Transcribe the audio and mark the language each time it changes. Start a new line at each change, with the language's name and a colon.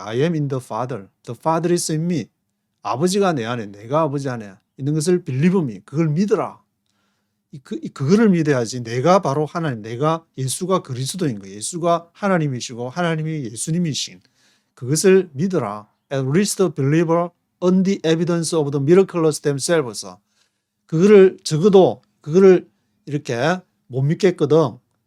English: I am in the Father. The Father is in me.
Korean: 아버지가 내 안에, 내가 아버지 안에 있는 것을
English: Believe me.
Korean: 그걸 믿어라. 그거를 믿어야지. 내가 바로 하나님, 내가 예수가 그리스도인 거예요. 예수가 하나님이시고 하나님이 예수님이신 그것을 믿어라.
English: At least believe on the evidence of the miracles themselves.
Korean: 그거를 적어도 그거를 이렇게 못 믿겠거든.